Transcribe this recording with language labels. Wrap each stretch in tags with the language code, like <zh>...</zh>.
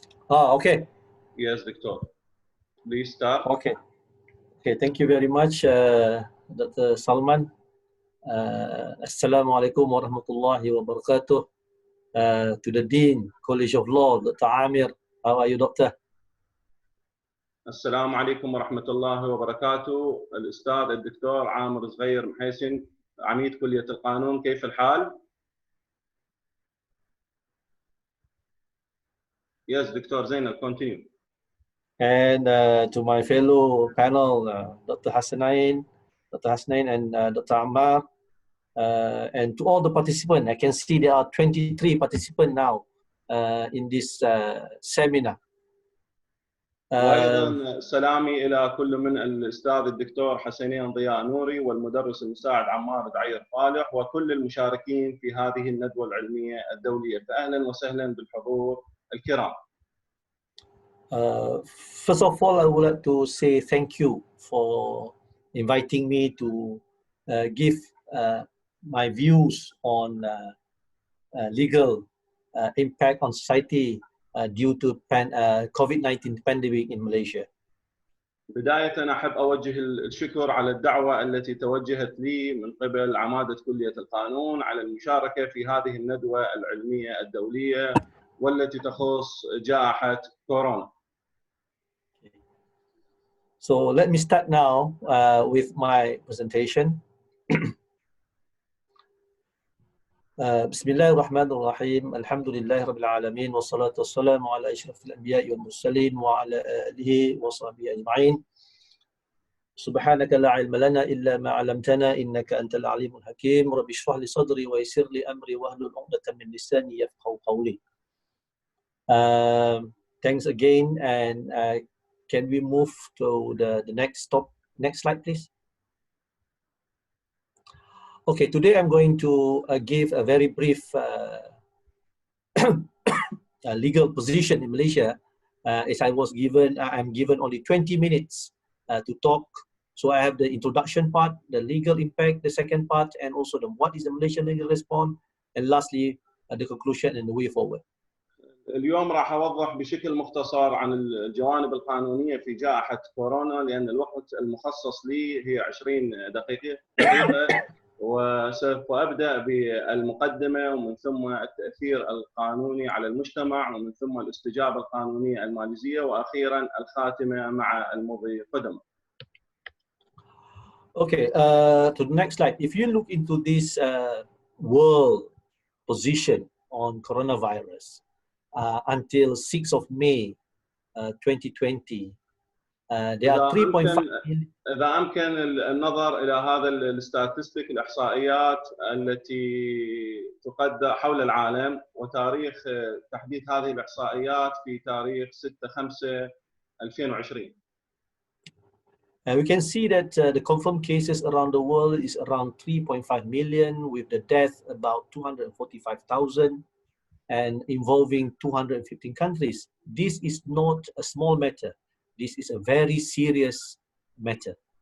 <en>Okay. Yes, Doctor. Please start. Okay. Okay, thank you very much, Dr. Salman.</en> <ar>Assalamu alaikum wa rahmatullahi wa barakatuh.</ar> <en>To the Dean, College of Law, Dr. Amir. How are you, Doctor?</en> <ar>السلام عليكم ورحمة الله وبركاته. الأستاذ الدكتور عامر زغير محيسن عميد كلية القانون، كيف الحال؟</ar> <en>Yes, Dr. Zainal, continue. And to my fellow panel, Dr. Hasnain, and Dr. Ammar, and to all the participants. I can see there are 23 participants now in this seminar.</en> <ar>وأيضا سلامي إلى كل من الأستاذ الدكتور حسنين ضياء نوري والمدرس المساعد عمار دعير طالح وكل المشاركين في هذه الندوة العلمية الدولية. فأهلا وسهلا بالحضور الكرام.</ar> <en>First of all, I would like to say thank you for inviting me to give my views on legal impact on society due to COVID-19 pandemic in Malaysia.</en> <ar>بداية أنا أحب أوجه الشكر على الدعوة التي توجهت لي من قبل عمادة كلية القانون على المشاركة في هذه الندوة العلمية الدولية والتي تخص جائحة كورونا.</ar> <en>So let me start now with my presentation.</en> <ar>بسم الله الرحمن الرحيم. الحمد لله رب العالمين والصلاة والسلام على أشرف الأنبياء والمرسلين وعلى آله وصحبه أجمعين. سبحانك لا علم لنا إلا ما علمتنا إنك أنت العليم الحكيم. رب اشرح لي صدري ويسر لي أمري واحلل عقدة من لساني يفقهوا قولي.</ar> <en>Thanks again, and can we move to the next slide, please? Okay, today I'm going to give a very brief legal position in Malaysia, is I'm given only 20 minutes to talk. So I have the introduction part, the legal impact, the second part, and also what is the Malaysian legal response, and lastly the conclusion and the way forward.</en> <ar>اليوم راح أوضح بشكل مختصر عن الجوانب القانونية في جائحة كورونا، لأن الوقت المخصص لي هي 20 دقيقة وسوف أبدأ بالمقدمة ومن ثم التأثير القانوني على المجتمع ومن ثم الاستجابة القانونية الماليزية وأخيرا الخاتمة مع المضي قدما.</ar> <en>Okay, to the next slide. If you look into this world position on coronavirus until 6th of May 2020, there are 3.5 million.</en> <ar>إذا أمكن النظر إلى هذا الاستاتستيك الإحصائيات التي تقدر حول العالم وتاريخ تحديث هذه الإحصائيات في تاريخ 6/5/2020.</ar> <en>We can see that the confirmed cases around the world is around 3.5 million, with the death about 245,000 and involving 215 countries. This is not a small matter. This is a very serious matter.</en>